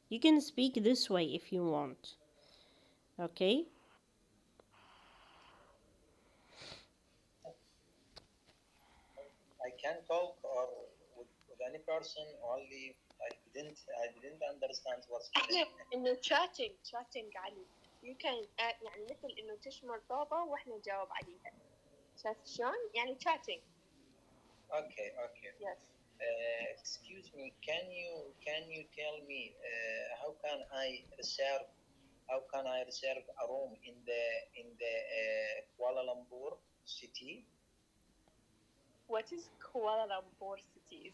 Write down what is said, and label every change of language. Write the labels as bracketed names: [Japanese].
[English] You can speak this way if you want. Okay? I can talk or with any person. Only I didn't understand what's happening. [Arabic] إنه chatting علي. [English] You can [Arabic] يعني مثل إنه تشمل طابة وإحنا نجاوب عليها. شايف شلون؟ يعني chatting. [English] Okay. Yes. Excuse me. Can you tell me how can I reserve a room in the Kuala Lumpur city? What is Kuala Lumpur city?